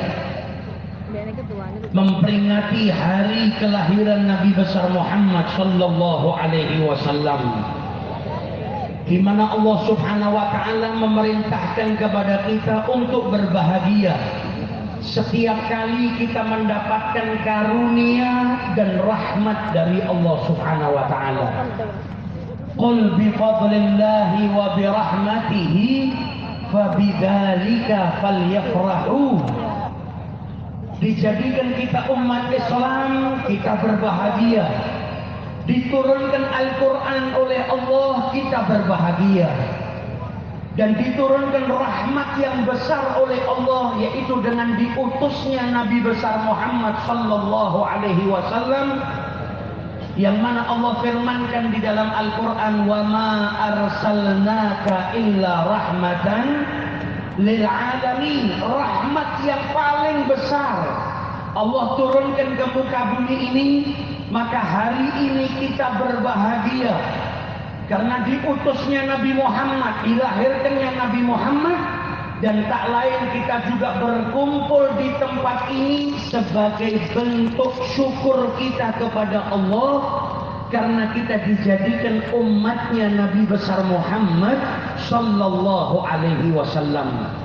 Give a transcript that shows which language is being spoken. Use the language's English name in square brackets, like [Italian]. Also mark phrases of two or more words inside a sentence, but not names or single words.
[Indonesian] memperingati hari kelahiran Nabi besar Muhammad [Arabic] صلى الله عليه وسلم, [Indonesian] di mana Allah [Arabic] سبحانه وتعالى [Indonesian] memerintahkan kepada kita untuk berbahagia setiap kali kita mendapatkan karunia dan rahmat dari Allah [Arabic] سبحانه وتعالى. قل بفضل الله وبرحمته فبذلك فليفرحوا. [Indonesian] Dijadikan kita umat Islam, kita berbahagia. Diturunkan Al-Quran oleh Allah, kita berbahagia. Dan diturunkan rahmat yang besar oleh Allah, yaitu dengan diutusnya Nabi besar Muhammad [Arabic] صلى الله عليه وسلم, [Indonesian] yang mana Allah firmankan di dalam Al-Quran, [Arabic] وما أرسلناك إلا رحمة للعالمين. [Indonesian] Rahmat yang paling besar Allah turunkan ke muka bumi ini, maka hari ini kita berbahagia karena diutusnya Nabi Muhammad, dilahirkannya Nabi Muhammad. Dan tak lain kita juga berkumpul di tempat ini sebagai bentuk syukur kita kepada Allah karena kita dijadikan umatnya Nabi besar Muhammad [Arabic] صلى الله عليه وسلم.